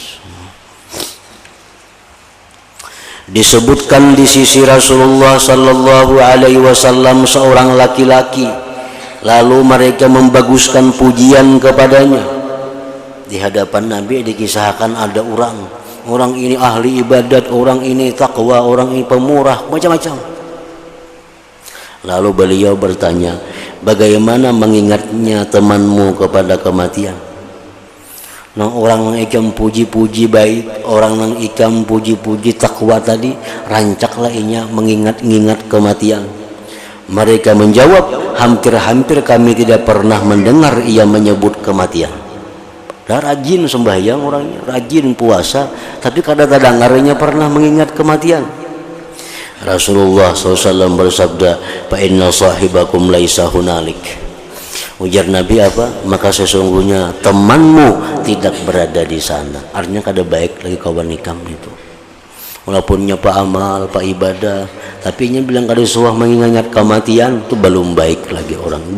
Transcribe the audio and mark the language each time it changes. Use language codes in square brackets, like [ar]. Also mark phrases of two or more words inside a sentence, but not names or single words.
[id] Disebutkan di sisi Rasulullah [ar] صلى الله عليه وسلم [id] seorang laki-laki, lalu mereka membaguskan pujian kepadanya. Di hadapan Nabi dikisahkan ada orang ini ahli ibadat, orang ini takwa, orang ini pemurah, macam-macam. Lalu beliau bertanya, bagaimana mengingatnya temanmu kepada kematian? [bjn] Nang orang nang ikam puji-puji baik, orang nang ikam puji-puji takwa tadi, rancaklah inya mengingat kematian. [id] Mereka menjawab, hampir-hampir kami tidak pernah mendengar ia menyebut kematian. Dah rajin sembahyang orangnya, rajin puasa, tapi kadang-kadang dengarnya pernah mengingat kematian. Rasulullah SAW bersabda, [ar] فإن صاحبكم ليس هنالك. [bjn] Ujar Nabi apa? [id] Maka sesungguhnya temanmu tidak berada di sana. [bjn] Artinya kada baik lagi kawan nikam itu. Walaupun pak amal, pak ibadah, tapi nya bilang kada suah mengingat kematian, itu belum baik lagi orang.